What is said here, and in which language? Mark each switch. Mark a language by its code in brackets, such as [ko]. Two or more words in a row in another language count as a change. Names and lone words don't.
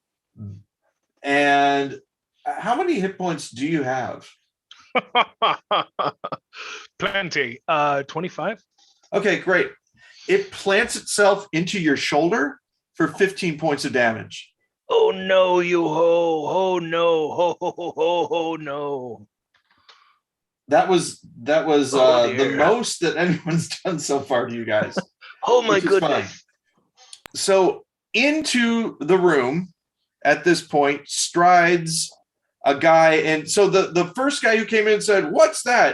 [en] And how many hit points do you have? Plenty. 25. Okay, great. It plants itself into your shoulder for 15 points of damage. Oh no, you ho! Oh no! Ho ho ho ho ho no! That was the most that anyone's done so far to you guys. Oh my goodness! So into the room at this point strides a guy. And so the first guy who came in and said, "What's that?"